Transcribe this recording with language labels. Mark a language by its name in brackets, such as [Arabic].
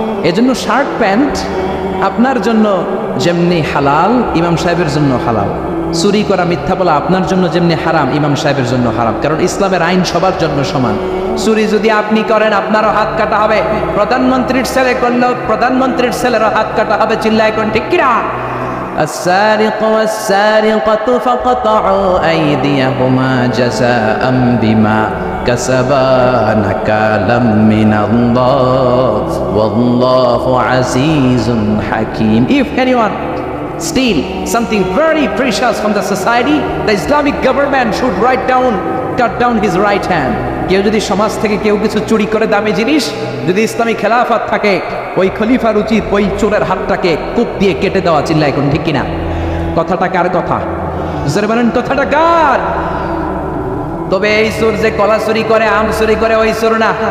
[Bangla] এজন্য shirt pant আপনার জন্য যেমনি হালাল, ইমাম সাহেবের জন্য হালাল। চুরি করা, মিথ্যা বলা আপনার জন্য যেমনি হারাম, ইমাম সাহেবের জন্য হারাম। কারণ ইসলামের আইন সবার জন্য সমান। চুরি যদি আপনি করেন, আপনারও হাত কাটা হবে। প্রধানমন্ত্রীর ছেলে করলেও প্রধানমন্ত্রীর ছেলেরও হাত কাটা হবে। চিল্লায় কোন ঠিক কিনা? [Arabic] السارق والسارقة فقطعوا أيديهما جزاء بما كسبا نكالا من الله والله عزيز حكيم. [English] If anyone steal something very precious from the society, the Islamic government should cut down his right hand. [Bangla] কেউ যদি সমাজ থেকে কেউ কিছু চুরি করে দামি জিনিস, যদি ইসলামী খেলাফত থাকে, ওই খলিফার উচিত ওই চোরের হাতটাকে কূপ দিয়ে কেটে দেওয়া। চিল্লায় এখন ঠিক কিনা? কথাটা কার কথা? জোরে বলেন, কথাটা কার? তবে এই চোর যে কলা চুরি করে, আম চুরি করে, ওই চোর না।